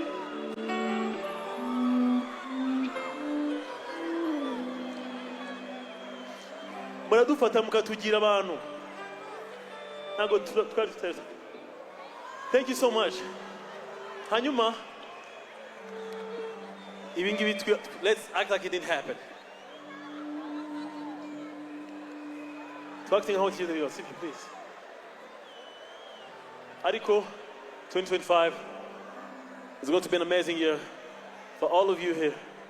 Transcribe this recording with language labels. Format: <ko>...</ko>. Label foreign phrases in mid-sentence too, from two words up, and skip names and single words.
<rw>Muradufata mukatugira abantu ntago twari tuteza.</rw> <en>Thank you so much.</en> <rw>Hanyuma ibingibi</rw> <en>let's act like it didn't happen. Acting how it is simply please. Ariko 2025 is going to be an amazing year for all of you here.</en>